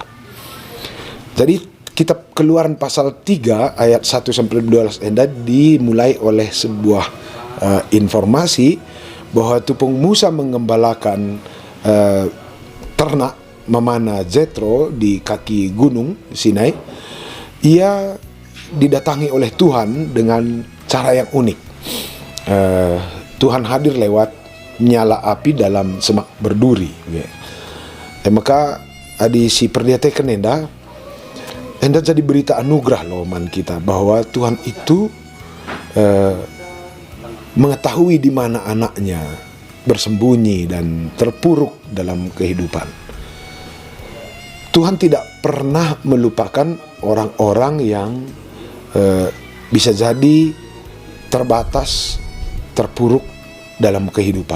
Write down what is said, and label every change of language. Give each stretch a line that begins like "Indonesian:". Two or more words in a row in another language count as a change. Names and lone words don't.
Indonesian: Jadi kitab Keluaran pasal 3 ayat 1-12 Enda dimulai oleh sebuah informasi bahwa tupung Musa mengembalakan ternak memanah Jethro di kaki gunung Sinai. Ia didatangi oleh Tuhan dengan cara yang unik. Tuhan hadir lewat nyala api dalam semak berduri. Maka
Batak Karo: adi si perdiatekan Enda
Indonesian: jadi berita anugerah
Batak Karo: loh man kita
Indonesian: bahwa Tuhan itu mengetahui di mana anaknya bersembunyi dan terpuruk dalam kehidupan. Tuhan tidak pernah melupakan orang-orang yang bisa jadi terbatas, terpuruk dalam kehidupan.